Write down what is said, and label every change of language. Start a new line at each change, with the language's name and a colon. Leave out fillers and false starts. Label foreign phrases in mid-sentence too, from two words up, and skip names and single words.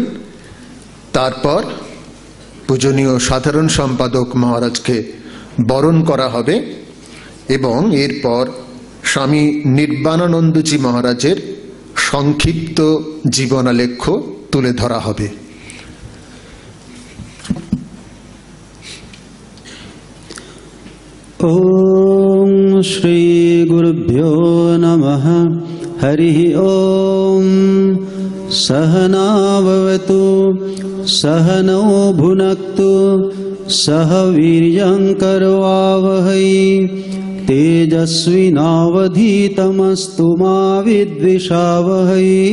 Bangla: তারপর পূজনীয় সাধারণ সম্পাদক মহারাজকে বরণ করা হবে এবং এরপর স্বামী নির্বাণানন্দজি মহারাজের সংক্ষিপ্ত জীবনালেখ্য তুলে ধরা হবে।
Sanskrit: ओम श्री गुरुभ्यो नमः। हरि ओम। सहना भवतु सहनौ भुनक्तु सह वीर्यं करवावहै तेजस्विनावधीतमस्तु मा विद्विषावहै।